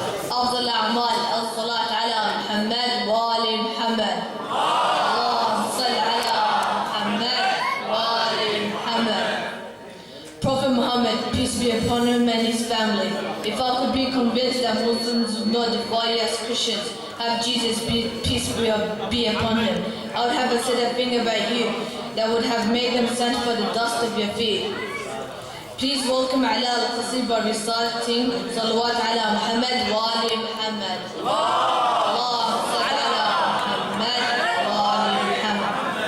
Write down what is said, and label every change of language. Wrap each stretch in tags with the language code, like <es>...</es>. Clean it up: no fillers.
<ar>وأفضل الأعمال الصلاة على محمد وآل محمد. اللهم صل على محمد وآل محمد.</ar> <en>Prophet Muhammad, peace be upon him and his family. If I could be convinced that Muslims would not defy as Christians, have Jesus, peace be upon him, I would have said a thing about you that would have made them stand for the dust of your feet. Please welcome Alaa Al-Qusayr by reciting</en> <ar>صلوات على محمد وآل محمد. اللهم صل على محمد وآل محمد.</ar>